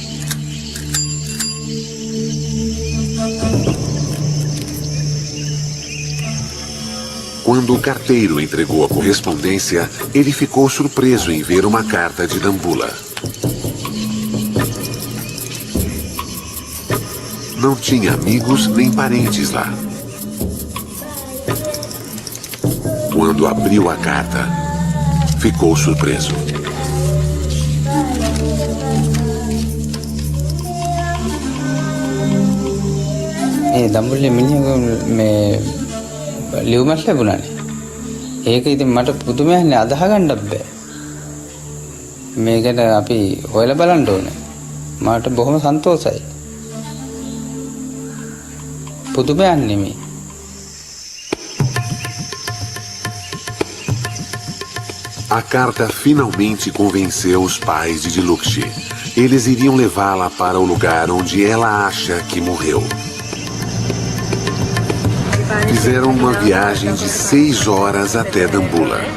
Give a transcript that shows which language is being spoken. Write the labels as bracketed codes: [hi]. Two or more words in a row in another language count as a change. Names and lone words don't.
[pt] Quando o carteiro entregou a correspondência, ele ficou surpreso em ver uma carta de Dambulla. Não tinha amigos nem parentes lá. Quando abriu a carta, ficou surpreso. [si] දම්බුල්ලේ මිනිහා මේ ලියුමක් ලැබුණානේ. ඒක ඉතින් මට පුදුමයක්නේ අදහ ගන්නත් බෑ. මේකට අපි හොයලා බලන්න ඕනේ. මට බොහොම සන්තෝෂයි. පුදුමයක් නෙමෙයි. [pt] A carta finalmente convenceu os pais de Diluxi. Eles iriam levá-la para o lugar onde ela acha que morreu. Fizeram uma viagem de 6 horas até Dambulla.